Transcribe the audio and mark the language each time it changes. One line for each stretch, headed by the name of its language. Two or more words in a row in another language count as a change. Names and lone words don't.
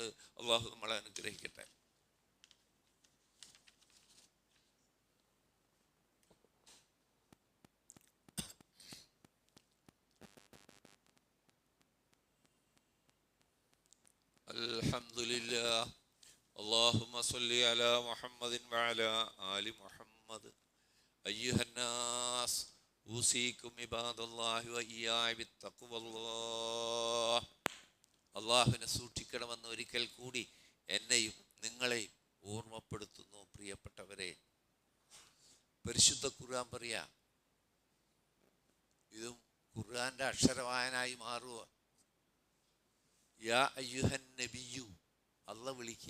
Malayalam: അള്ളാഹു നമ്മളെ അനുഗ്രഹിക്കട്ടെ. അൽഹംദുലില്ലാ.
Arabic: اللهم صل على محمد وعلى آل محمد. أيها الناس أوصيكم عباد الله وإياي بتقوى الله.
Malayalam: അള്ളാഹുവിനെ സൂക്ഷിക്കണമെന്ന് ഒരിക്കൽ കൂടി എന്നെയും നിങ്ങളെയും ഓർമ്മപ്പെടുത്തുന്നു. പ്രിയപ്പെട്ടവരെ, പരിശുദ്ധ ഖുർആൻ പറയാ, ഇതും ഖുർആന്റെ അക്ഷരവായനായി മാറുക.
Arabic: يا أيها النبي,
Malayalam: അള്ളാഹ് വിളിക്കുക.